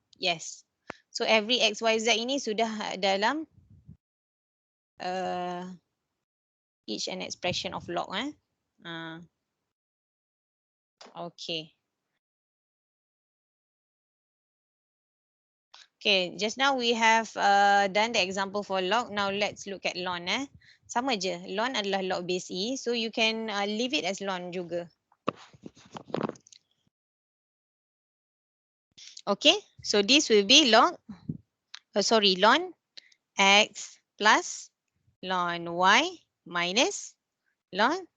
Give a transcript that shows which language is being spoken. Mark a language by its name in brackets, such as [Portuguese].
[English] Yes. So every x, y, z [Malay] ini sudah dalam [English] each an expression of log. Okay. Okay, just now we have done the example for log. Now let's look at ln. [Malay] Sama je, ln adalah log base E. [English] So you can leave it as ln juga. Okay, so this will be ln x plus ln y minus ln